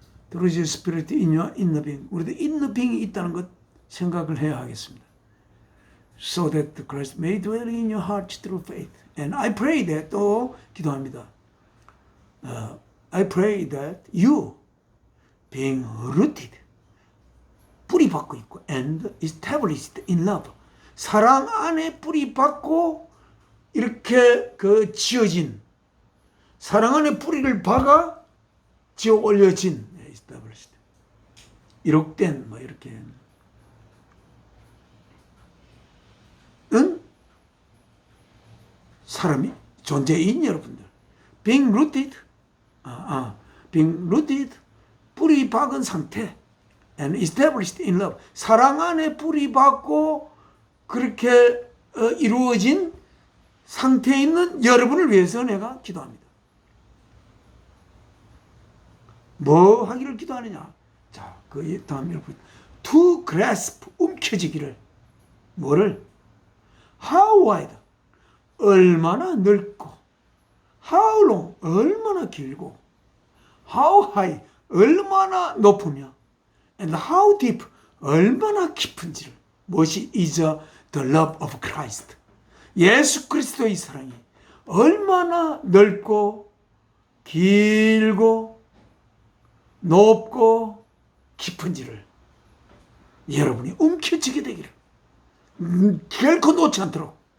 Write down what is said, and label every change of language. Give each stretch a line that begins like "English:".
English: Through the Spirit in your inner being,
Korean: 우리들
English: inner being이
Korean: 있다는 것 생각을 해야 하겠습니다.
English: So that Christ may dwell in your heart through faith. And I pray that,
Korean: 또 기도합니다.
English: I pray that you, being rooted,
Korean: 뿌리 박고 있고,
English: and established in love,
Korean: 사랑 안에 뿌리 박고 이렇게 지어진, 사랑 안에 뿌리를 박아 지어 올려진,
English: established,
Korean: 이룩된, 이렇게 사람이 존재인 여러분들,
English: being rooted, being rooted,
Korean: 뿌리 박은 상태,
English: and established in love,
Korean: 사랑 안에 뿌리 박고 그렇게 이루어진 상태에 있는 여러분을 위해서 내가 기도합니다. 뭐 하기를 기도하느냐? 자, 그 다음 여러분,
English: to grasp,
Korean: 움켜쥐기를. 뭐를?
English: How wide,
Korean: 얼마나 넓고,
English: how long,
Korean: 얼마나 길고,
English: how high,
Korean: 얼마나 높으며,
English: and how deep,
Korean: 얼마나 깊은지를. 무엇이
English: is the love of Christ.
Korean: 예수 그리스도의 사랑이 얼마나 넓고 길고 높고 깊은지를 여러분이 움켜쥐게 되기를 결코 놓지 않도록.